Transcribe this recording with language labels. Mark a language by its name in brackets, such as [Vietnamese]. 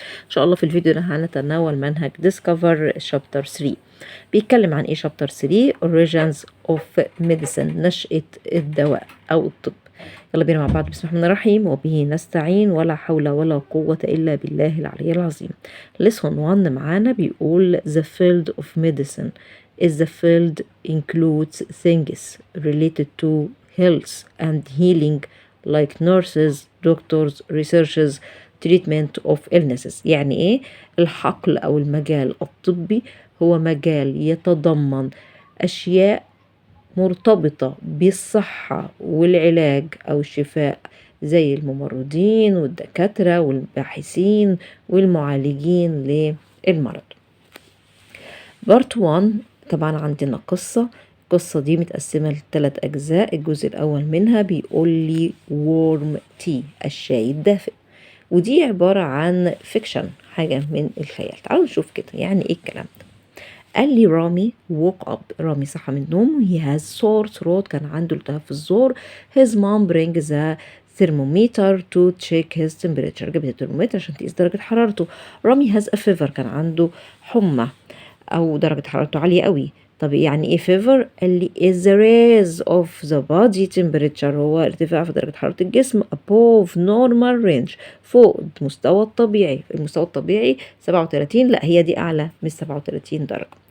[Arabic] إن شاء الله في الفيديو ده هنتناول منهج Discover Chapter 3. بيتكلم عن إيه Chapter 3؟ [English] Origins of Medicine، [Arabic] نشأة الدواء أو الطب. يلا بينا مع بعض. بسم الله الرحمن الرحيم. وبه نستعين ولا حول ولا قوة إلا بالله العلي العظيم. [English] Lesson 1 [Arabic] معانا بيقول [English] The field of medicine is the field includes things related to health and healing like nurses, doctors, researchers, treatment of illnesses. [Arabic] يعني ايه؟ الحقل او المجال الطبي هو مجال يتضمن اشياء مرتبطة بالصحة والعلاج او الشفاء، زي الممرضين والدكاترة والباحثين والمعالجين للمرض. بارت 1 طبعا عندنا القصة دي متقسمة ل3 أجزاء. الجزء الأول منها بيقول لي warm tea، الشاي الدافئ، ودي عبارة عن فيكشن، حاجة من الخيال. تعالوا نشوف كده يعني ايه الكلام ده. قال لي رامي [English] woke up، [Arabic] رامي صحى من النوم. [English] he has sore throat، [Arabic] كان عنده التهاب في الزور. [English] his mom brings the thermometer to check his temperature، [Arabic] جابت الترمومتر عشان تقيس درجة حرارته. رامي [English] has a fever، [Arabic] كان عنده حمى أو درجة حرارته عالية قوي. طب يعني ايه fever؟ قال لي [English] is the raise of the body temperature، [Arabic] هو ارتفاع في درجة حرارة الجسم [English] above normal range، [Arabic] فوق المستوى الطبيعي. المستوى الطبيعي 37، لا هي دي أعلى من 37 درجة.